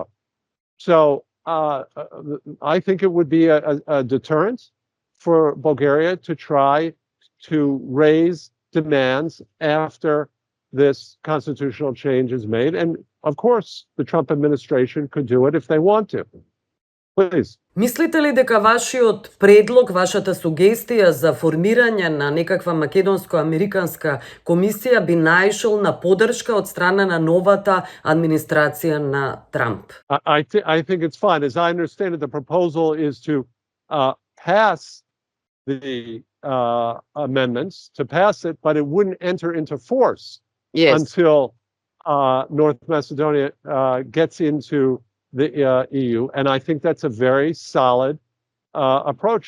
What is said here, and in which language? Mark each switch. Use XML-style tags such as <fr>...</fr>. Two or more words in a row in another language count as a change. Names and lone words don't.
<en>So I think it would be a deterrent for Bulgaria to try to raise demands after this constitutional change is made. And of course, the Trump administration could do it if they want to. Please.</en> <mk>Мислите ли дека вашиот предлог, вашата сугестија за формирање на некаква македонско-американска комисија би наишол на поддршка од страна на новата администрација на Трамп?</mk> <en>I think it's fine. As I understand it, the proposal is to pass the amendments, to pass it, but it wouldn't enter into force until North Macedonia gets into the EU, and I think that's a very solid approach.</en>